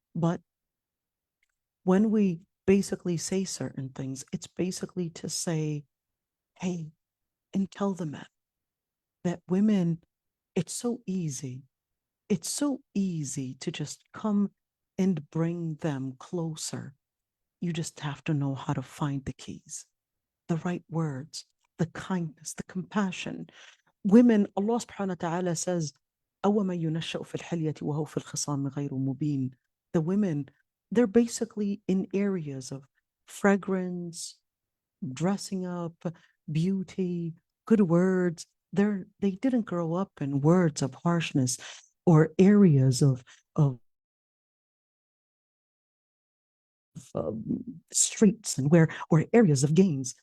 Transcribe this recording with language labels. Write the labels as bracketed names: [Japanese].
[English] But when we basically say certain things, it's basically to say, hey, and tell the men that women, it's so easy to just come and bring them closer. You just have to know how to find the keys, the right words, the kindness, the compassion. Women, Allah subhanahu wa ta'ala says, [Arabic] أَوَمَا يُنَشَّأُ فِي الْحِلْيَةِ وَهُوَ فِي الْخِصَامِ غَيْرُ مُبِينٍ. [English] The women, they're basically in areas of fragrance, dressing up, beauty, good words. They didn't grow up in words of harshness or areas of streets and or areas of gains.